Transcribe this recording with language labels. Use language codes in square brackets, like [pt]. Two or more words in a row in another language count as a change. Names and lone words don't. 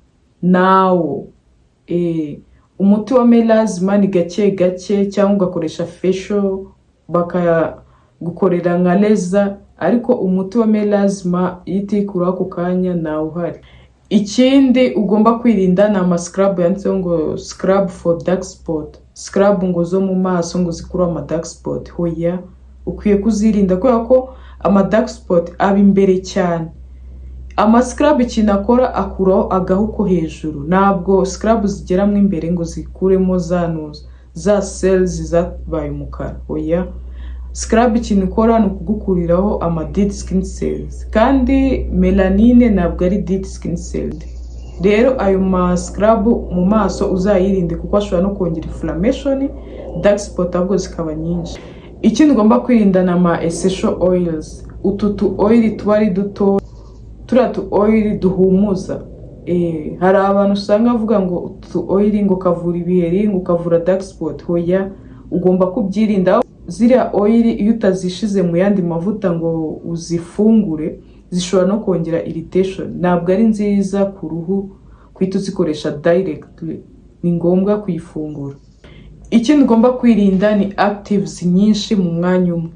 [rw] Nawo umuti wa melasma ni gake gake, cyangwa ugakoresha facial bakagukorera nka laser, ariko umuti wa melasma yitikuraho ako kanya nawe uhari. Ikindi ugomba kwirinda na ama scrub yanditseho ngo [en] scrub for dark spot, [rw] scrub ngo zo mu maso ngo zikuraho ama [en] dark spot. [rw] Hoya, ukwiye kuzirinda kubera ko ama [en] dark spot [rw] aba imbere cyane. Ama scrub ikintu akora akuraho agahu ko hejuru, ntabwo scrub zigeramo imbere ngo zikuremo za cells zabaye umukara. Oya, scrub ikintu ikora ni ukugukuriraho ama [en] dead skin cells, [rw] kandi melanine ntabwo ari [en] dead skin cells. [rw] Rero ayo ma scrub mu maso uzayirinde kuko ashobora no kongera [en] inflammation, dark spot [rw] ahubwo zikaba nyinshi. Ikindi ugomba kwirinda na ama [en] essential oils, [rw] utu oil tuba ari duto, turiya tu oil duhumuza. Hari abantu usanga avuga ngo utu oil ngo kavura ibiheri, ngo kavura [en] dark spot. [rw] Hoya, ugomba kubyirinda. Ziriya oil iyo utazishize mu yandi mavuta ngo uzifungure, zishobora no kongera irritation, ntabwo ari nziza ku ruhu kwita uzikoresha directly, ni ngombwa kuyifungura. Ikindi ugomba kwirinda ni actives nyinshi mu mwanya umwe.